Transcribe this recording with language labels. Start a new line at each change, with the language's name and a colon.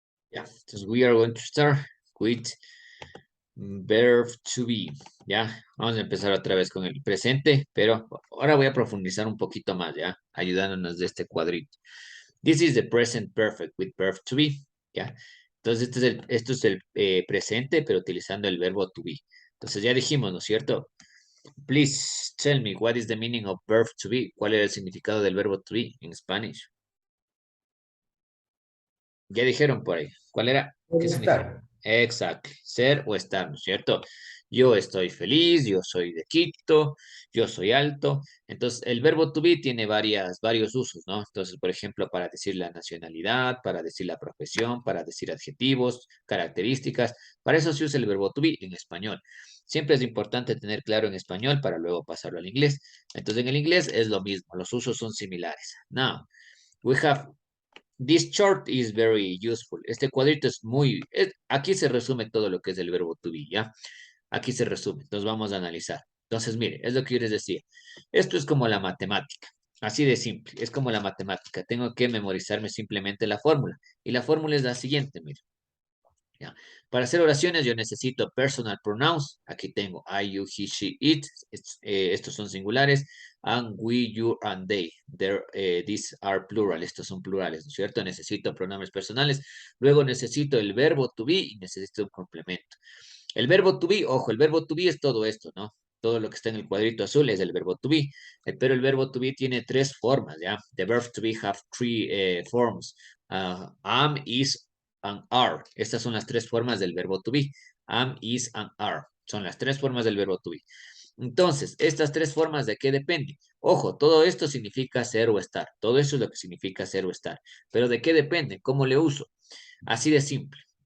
Spanish: Ya, entonces
English: we are going to start with verb to be.
Spanish: Ya, vamos a empezar otra vez con el presente, pero ahora voy a profundizar un poquito más, ya, ayudándonos de este cuadrito.
English: This is the present perfect with verb to be.
Spanish: Ya, entonces esto es el presente, pero utilizando el verbo to be. Entonces ya dijimos, ¿no es cierto?
English: Please tell me what is the meaning of verb to be.
Spanish: ¿Cuál era el significado del verbo to be en Spanish? Ya dijeron por ahí. ¿Cuál era? ¿Qué significa? Estar. Exacto. Ser o estar, ¿no es cierto? Yo estoy feliz, yo soy de Quito, yo soy alto. Entonces, el verbo to be tiene varios usos, ¿no? Entonces, por ejemplo, para decir la nacionalidad, para decir la profesión, para decir adjetivos, características. Para eso se usa el verbo to be en español. Siempre es importante tener claro en español para luego pasarlo al inglés. Entonces, en el inglés es lo mismo, los usos son similares.
English: Now, we have this chart is very useful.
Spanish: Este cuadrito es aquí se resume todo lo que es el verbo to be, ¿ya? Aquí se resume. Entonces vamos a analizar. Entonces, mire, es lo que yo les decía. Esto es como la matemática. Así de simple. Es como la matemática. Tengo que memorizarme simplemente la fórmula. Y la fórmula es la siguiente, mire. ¿Ya? Para hacer oraciones yo necesito personal pronouns. Aquí tengo I, you, he, she, it. Estos son singulares.
English: And we, you, and they. These are plural.
Spanish: Estos son plurales, ¿no es cierto? Necesito pronombres personales. Luego necesito el verbo to be y necesito un complemento. El verbo to be, ojo, el verbo to be es todo esto, ¿no? Todo lo que está en el cuadrito azul es el verbo to be. Pero el verbo to be tiene tres formas, ¿ya?
English: The verb to be have three forms. Am, is, and are.
Spanish: Estas son las tres formas del verbo to be. Am, is, and are. Son las tres formas del verbo to be. Entonces, estas tres formas de qué depende. Ojo, todo esto significa ser o estar. Todo eso es lo que significa ser o estar. Pero ¿de qué depende? ¿Cómo le uso? Así de simple.